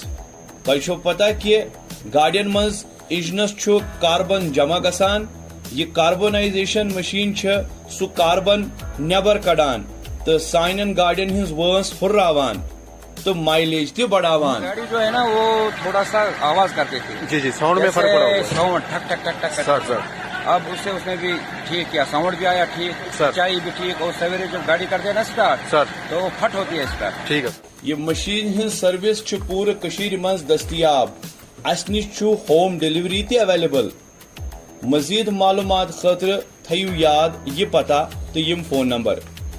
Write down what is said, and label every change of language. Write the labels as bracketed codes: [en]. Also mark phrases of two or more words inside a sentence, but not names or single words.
[ks] तोय छो पता कि गाड़ियन मंज इंजनस छो कार्बन जमा गसान। ये [en] carbonization machine [ks] छ सु कार्बन नेबर कड़ान तो साइन गाड़ियन हिंज वंस हुर्रावान तो माइलेज ते बढ़ावान। [hi] गाड़ी जो है ना वो थोड़ा सा आवाज करते थे। जी जी, साउंड में फर्क पड़ा, साउंड ठक ठक ठक ठक सर। अब उसने भी ठीक किया, साउंड भी आया ठीक, सच्चाई भी ठीक। और सवेरे जब गाड़ी करते हैं ना स्टार्ट सर, तो वो फट होती है स्टार्ट। ठीक है। [ks] ये मशीन हिंज सर्विस छ पूरे कशीर मंज दस्तियाब। अस निश छु [en] home delivery [ks] ते अवेलेबल। मजीद मालूमात खतर थयू याद ये पता तो यम [en] phone number.